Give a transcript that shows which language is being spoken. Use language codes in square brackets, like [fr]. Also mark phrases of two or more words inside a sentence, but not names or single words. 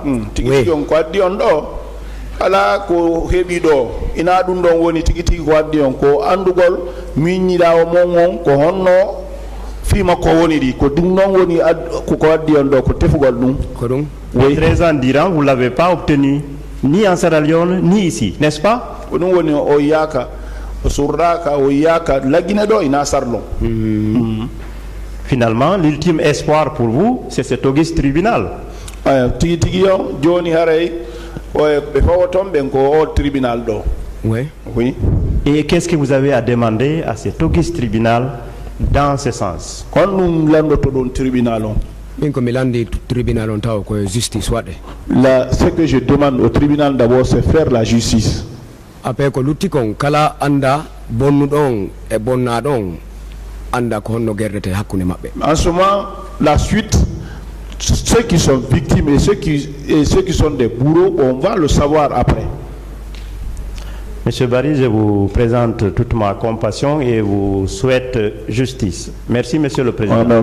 [ff] Tigi on ko addi on ɗo ala ko heɓi ɗo ina ɗum ɗon woni tigi tigi ko addi on ko andugol miññiɗa o mon on ko honno fima ko woni ɗi ko ɗum ɗon woni ko addi on ɗo ko tefugol ɗum. Ko ɗum. [fr] Oui. 13 ans d'Iran, vous ne l'avez pas obtenu, ni en Sierra Leone, ni ici, n'est-ce pas? [ff] ko ɗum woni o yaka o surraka o yaka laggine ɗo ina sarlon. [fr] Finalement, l'ultime espoir pour vous, c'est cet auguste tribunal. [ff] Tigi tigi on joni haray ɓe fawoton ɓen ko o tribunal ɗo. [fr] Oui. Oui. Et qu'est-ce que vous avez à demander à cet auguste tribunal dans ce sens? [ff] kon ɗum landoto ɗon tribunal on. Min ko mi landi tribunal on taw ko justice waɗe. [fr] Ce que je demande au tribunal d'abord, c'est faire la justice. [ff] Après ko lutti kon kala anda bonnuɗon e bonnaɗon anda ko honno guerdete hakkunde maɓɓe. [fr] En ce moment, la suite, ceux qui sont victimes et ceux qui sont des bourreaux, on va le savoir après. Monsieur Barry, je vous présente toute ma compassion et vous souhaite justice. Merci, Monsieur le Président.